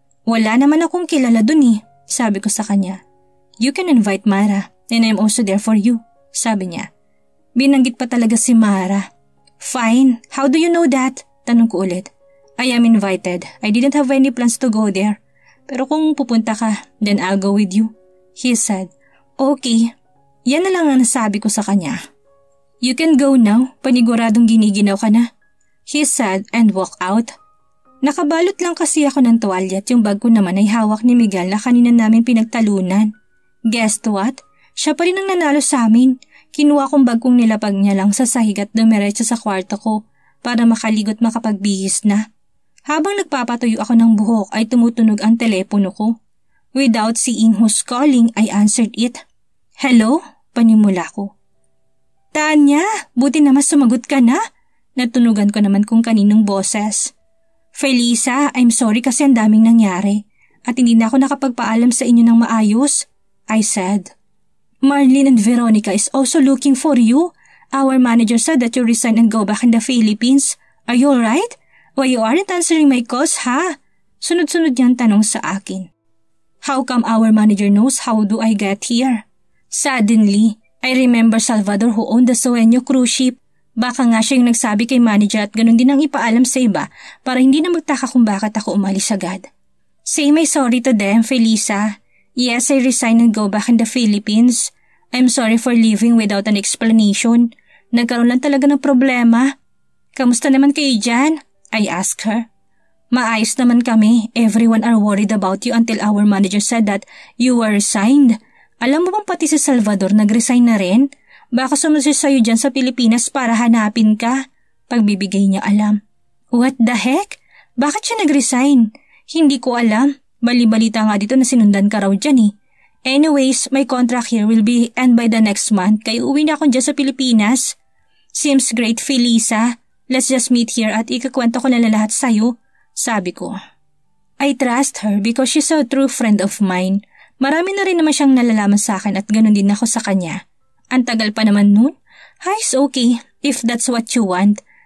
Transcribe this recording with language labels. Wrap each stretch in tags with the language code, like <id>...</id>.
<tl>Wala naman akong kilala dun eh. Sabi ko sa kanya.</tl> <en>You can invite Mara. And I'm also there for you,</en> <tl>sabi niya. Binanggit pa talaga si Mara.</tl> <en>Fine, how do you know that?</en> <tl>Tanong ko ulit.</tl> <en>I am invited. I didn't have any plans to go there.</en> <tl>Pero kung pupunta ka,</tl> <en>then I'll go with you. He said, okay.</en> <tl>Yan na lang ang nasabi ko sa kanya.</tl> <en>You can go now,</en> <tl>paniguradong giniginaw ka na.</tl> <en>He said and walked out.</en> <tl>Nakabalot lang kasi ako ng tuwalya at yung bag ko naman ay hawak ni Miguel na kanina namin pinagtalunan.</tl> <en>Guess what?</en> <tl>Siya pa rin ang nanalo sa amin. Kinuha kong bag kong nilapag niya lang sa sahig at dumiretso sa kwarto ko para makaligot makapagbihis na. Habang nagpapatuyo ako ng buhok ay tumutunog ang telepono ko.</tl> <en>Without seeing who's calling, I answered it.</en> <tl>Hello? Panimula ko. Tanya, buti naman sumagot ka na. Natunugan ko naman kung kaninong boses. Felisa,</tl> <en>I'm sorry</en> <tl>kasi ang daming nangyari at hindi na ako nakapagpaalam sa inyo ng maayos,</tl> <en>I said. Marlene and Veronica is also looking for you. Our manager said that you resign and go back in the Philippines. Are you alright? Why you aren't answering my calls, ha?</en> <tl>Sunod-sunod niyang tanong sa akin.</tl> <en>How come our manager knows how do I get here? Suddenly, I remember Salvador who owned the Sueño cruise ship.</en> <tl>Baka nga siya yung nagsabi kay manager at ganun din ang ipaalam sa iba para hindi na magtaka kung bakit ako umalis agad.</tl> <en>Say my sorry to them, Felisa. Yes, I resign and go back in the Philippines. I'm sorry for leaving without an explanation.</en> <tl>Nagkaroon lang talaga ng problema. Kamusta naman kayo dyan?</tl> <en>I asked her.</en> <tl>Maayos naman kami.</tl> <en>Everyone are worried about you until our manager said that you were resigned.</en> <tl>Alam mo bang pati si Salvador nag-resign na rin? Baka sumunod siya sa'yo dyan sa Pilipinas para hanapin ka. Pagbibigay niya alam.</tl> <en>What the heck?</en> <tl>Bakit siya nag-resign? Hindi ko alam. Bali-balita nga dito na sinundan ka raw dyan eh. Anyways,</tl> <en>my contract here will be end by the next month</en> <tl>kaya uwi na ako dyan sa Pilipinas.</tl> <en>Seems great, Felisa. Let's just meet here</en> <tl>at ikakwento ko na lahat sa'yo, sabi ko.</tl> <en>I trust her because she's a true friend of mine.</en> <tl>Marami na rin naman siyang nalalaman sa akin at ganun din ako sa kanya. Ang tagal pa naman nun.</tl> <en>It's okay if that's what you want.</en>